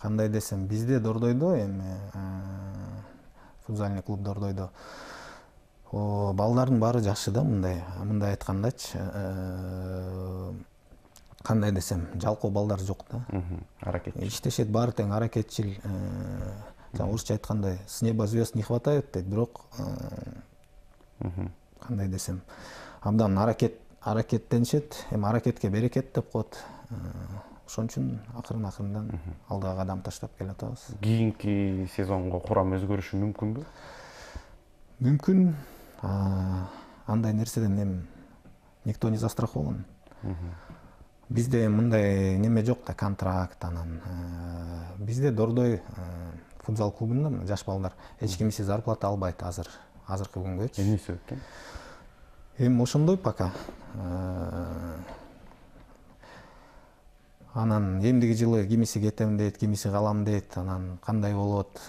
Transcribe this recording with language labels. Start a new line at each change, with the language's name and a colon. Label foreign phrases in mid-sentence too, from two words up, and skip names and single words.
Kyrgyz: кандай десем, бизде Дордойдо эми
Russian: футзальный клуб
Kyrgyz: Дордойдо балдардын баары жакшы да, мындай айткандачы, кандай десем, жалкоо балдар жок да. Аракетчил. Иштешет, баары тең аракетчил. Орусча айткандай,
Russian: с неба звезд не хватает
Kyrgyz: дейт, бирок кандай десем, абдан аракеттенишет, эми аракетке берекет деп коет. Ошон үчүн акырын-акырындан алдыга кадам таштап келатабыз. Кийинки сезонго курам өзгөрүшү мүмкүнбү? Мүмкүн. Андай нерседен эми
Russian: никто не застрахован.
Kyrgyz: Бизде мындай неме жок да, контракт анан. Бизде Дордой футзал клубунда жаш балдар эч кимиси зарплата албайт азыркы күнгөчү. Эмне себептен? Эми ошондой пока. Анан эмдиги жылы кимиси кетем дейт, кимиси калам дейт, анан кандай болот?